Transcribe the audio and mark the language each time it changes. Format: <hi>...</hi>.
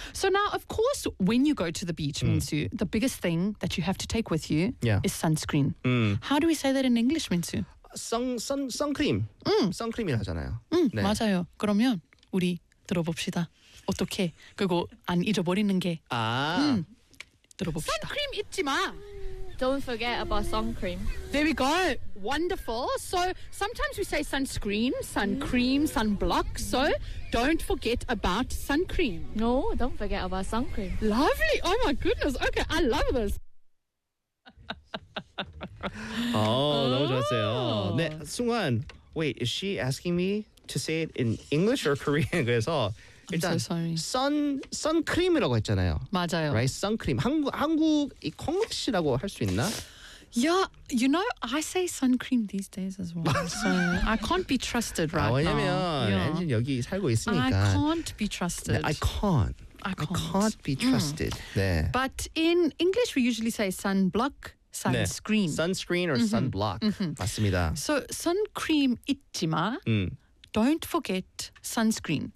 <en>So now, of course, when you go to the beach, Minsu, the biggest thing that you have to take with you is sunscreen. Mm. How do we say that in English, Minsu? Sun cream. Sun cream이라</en> <ko>하잖아요. 네. 맞아요. 그러면 우리 들어봅시다. 어떻게 그거 안 잊어버리는 게. 아. 들어봅시다. Sun cream 잊지 마.</ko> <en>Don't forget about sun cream. There we go. Wonderful. So sometimes we say sunscreen, sun cream, sunblock. So don't forget about sun cream. No, don't forget about sun cream. Lovely. Oh my goodness. Okay, I love this.</en> <ko>너무 좋았어요. 네, 승환.</ko> <en>Wait, is she asking me to say it in English or Korean?</en> <ko>그래서 일단</ko> <en>I'm so sorry.</en> <ko>Sun cream이라고 했잖아요. 맞아요.</ko> <en>Right, sun cream.</en> <ko>한국 이 콩글리시라고 할 수 있나?</ko> <en>Yeah, you know, I say sun cream these days as well. So I can't be trusted right now.</en> <ko>왜냐면 엔진 여기 살고 있으니까.</ko> <en>I can't be trusted. I can't be trusted. Mm.</en> <ko>네.</ko> <en>But in English, we usually say sunblock. Sunscreen.</en> <ko>네.</ko> <en>Sunscreen or sunblock. Mm-hmm.</en> <ko>맞습니다.</ko> <en>So, sun cream</en> <ko>잊지 마.</ko> <en>Don't forget sunscreen.</en>